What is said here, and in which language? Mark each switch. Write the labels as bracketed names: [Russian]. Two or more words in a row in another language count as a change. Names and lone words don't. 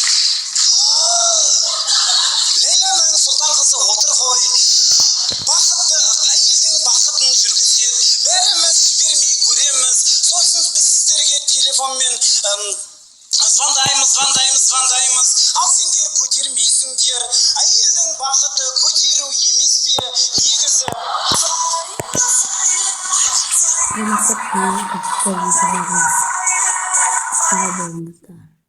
[Kazakh] Лейланың сұлтан қызы отыр ғой, бақытты әйелдің бақытын жүргізер, бәріміз жібермей көреміз, сосын біз сіздерге телефонмен звондаймыз, ал сендер көтермейсіңдер, әйелдің бақыты көтеру емес пе, негізі. [Turkish] Benim çok merak ettiğim bir şey var. Sağ olun.